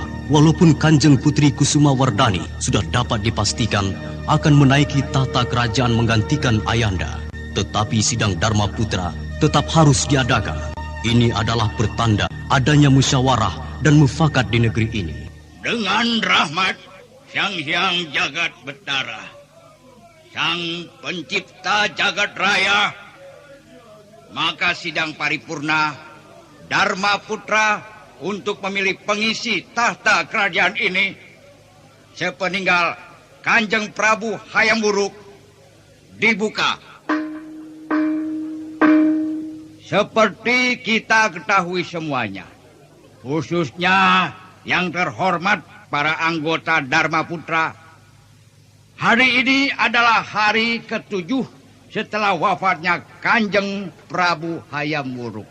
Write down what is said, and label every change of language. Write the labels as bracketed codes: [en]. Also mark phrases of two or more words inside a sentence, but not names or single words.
[id] Walaupun Kanjeng Putri Kusuma Wardani sudah dapat dipastikan akan menaiki tahta kerajaan menggantikan ayahanda, tetapi sidang Dharma Putra tetap harus diadakan. Ini adalah pertanda adanya musyawarah dan mufakat di negeri ini. Dengan rahmat Sang Hyang Jagat Betara, Sang Pencipta Jagat Raya, maka sidang paripurna Dharma Putra untuk memilih pengisi tahta kerajaan ini sepeninggal Kanjeng Prabu Hayam Wuruk dibuka. Seperti kita ketahui semuanya, khususnya yang terhormat para anggota Dharma Putra, hari ini adalah hari ke-7 setelah wafatnya Kanjeng Prabu Hayam Wuruk.